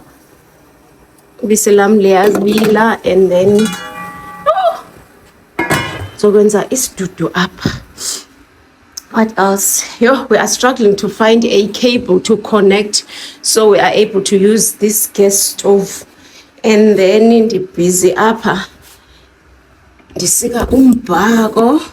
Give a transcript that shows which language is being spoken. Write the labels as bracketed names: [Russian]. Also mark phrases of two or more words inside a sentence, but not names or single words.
[Xhosa] liyazibila, [English] and then [Xhosa] zokwenza isidudu apha. [English] What else? Yo, we are struggling to find a cable to connect, so we are able to use this gas stove. And then busy [Xhosa] apha ndisika umbhako.